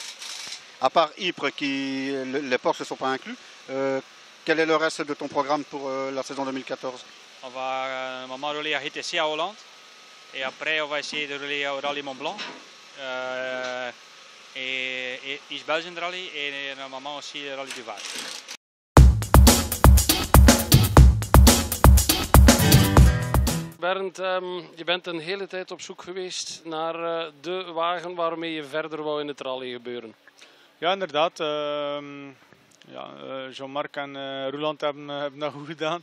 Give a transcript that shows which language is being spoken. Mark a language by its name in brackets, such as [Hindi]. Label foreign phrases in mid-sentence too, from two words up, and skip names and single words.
[French] À part Ypres, les Porsche ne sont pas inclus, quel est le reste de ton programme pour la saison 2014? On va normalement rouler à GTC à Hollande. Et après, on va essayer de rouler au Rallye Mont Blanc. Et East Belgian Rally et normalement aussi le Rallye du Var. [Dutch] Bernd, je bent een hele tijd op zoek geweest naar de wagen waarmee je verder wou in het rally gebeuren. Ja, inderdaad. Jean-Marc en Roeland hebben dat goed gedaan.